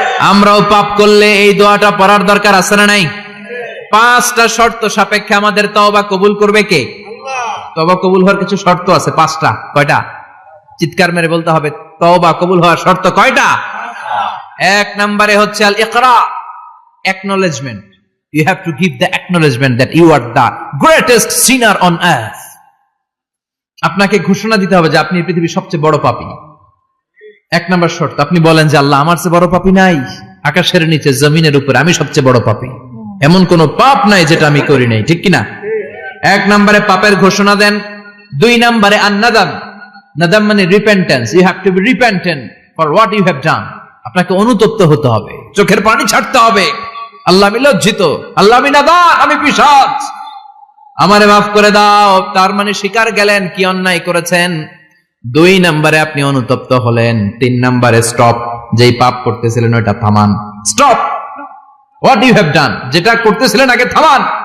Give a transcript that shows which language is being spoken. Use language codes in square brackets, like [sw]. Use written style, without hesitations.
[bn] আমরাও পাপ করলে এই দোয়াটা পড়ার দরকার আছে না নাই? 5টা শর্ত সাপেক্ষে আমাদের তওবা কবুল করবে কে? তওবা কবুল হওয়ার কিছু শর্ত আছে, 5টা। কয়টা? চিৎকার মেরে বলতে হবে, তওবা কবুল হওয়ার শর্ত কয়টা? 1 নম্বরে হচ্ছে আল ইকরা, acknowledgement. [en] You have to give the acknowledgement that you are the greatest sinner on earth. [bn] আপনাকে ঘোষণা দিতে হবে যে আপনি পৃথিবীর সবচেয়ে বড় পাপী। 1 নম্বর শর্ত, আপনি বলেন যে আল্লাহ, আমার চেয়ে বড় পাপী নাই, আকাশের নিচে জমিনের উপরে আমি সবচেয়ে বড় পাপী, এমন কোন পাপ নাই যেটা আমি করি নাই, ঠিক কিনা? 1 নম্বরে পাপের ঘোষণা দেন। 2 নম্বরে আন-নাদাম। নাদাম মানে repentance. [en] You have to be repentant for what you have done. [bn] আপনাকে অনুতপ্ত হতে হবে, চোখের পানি ছাড়তে হবে। আল্লাহ, আমি লজ্জিত, আল্লাহ আমি নাদাম, আমি পিশাচ, আমারে মাফ করে দাও। তার মানে স্বীকার গেলেন কি অন্যায় করেছেন। 2 নম্বরে আপনি অনুতপ্ত হলেন। 3 নম্বরে স্টপ, যেই পাপ করতেছিলেন ওটা থামান। [en] stop what you have done, [bn] যেটা করতেছিলেন আগে থামান।